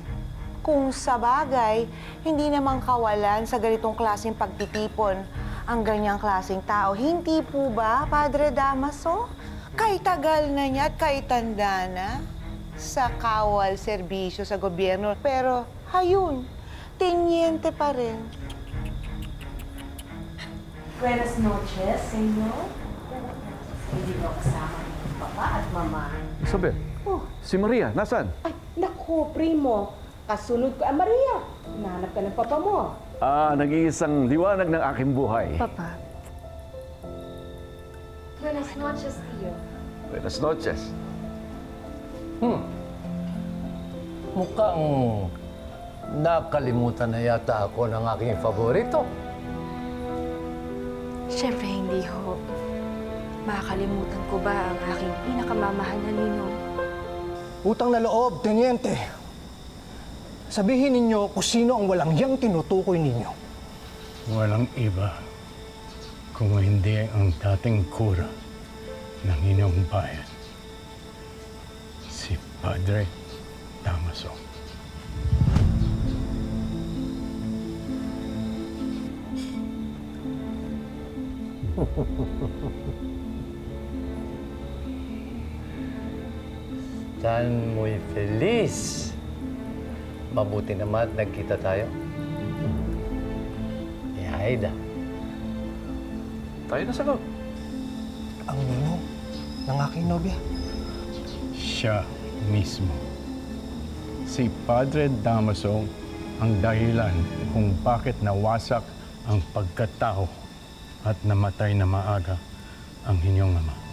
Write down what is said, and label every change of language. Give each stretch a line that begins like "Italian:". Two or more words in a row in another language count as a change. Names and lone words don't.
Filipino: Kung sa bagay, hindi naman kawalan sa ganitong klaseng pagtitipon ang ganyang klaseng tao. Hindi po ba, Padre Damaso? Kay tagal na niya at kay tanda na sa kawal serbisyo sa gobyerno. Pero, hayun, tiniente pa rin.
Spanish: Buenas noches, senyor.
Filipino: Hindi mo kasama ni Papa at Mama. Isabel, si Maria, nasaan? Ay, naku, primo. Kasunod ko. Maria, hinahanap ka ng Papa mo. Nag-iisang liwanag ng aking buhay. Papa.
Spanish: Buenas noches, tío. Buenas noches.
Filipino: Mukhang nakalimutan na yata ako ng aking paborito. Siyempre, hindi ho. Makakalimutan ko ba ang aking pinakamamahal na ninong? Utang na loob, Teniente. Sabihin ninyo kung sino ang walang hiyang tinutukoy ninyo. Walang iba kung hindi ang dating kura ng inyong bayan, si Padre Damaso.
Spanish: Tan muy feliz.
Filipino: Mabuti naman at nagkita tayo. Aida. Tayo na sa loob. Ang ninong ng aking nobya. Siya mismo. Si Padre Damaso ang dahilan kung bakit nawasak ang pagkatao at namatay na maaga ang inyong ama.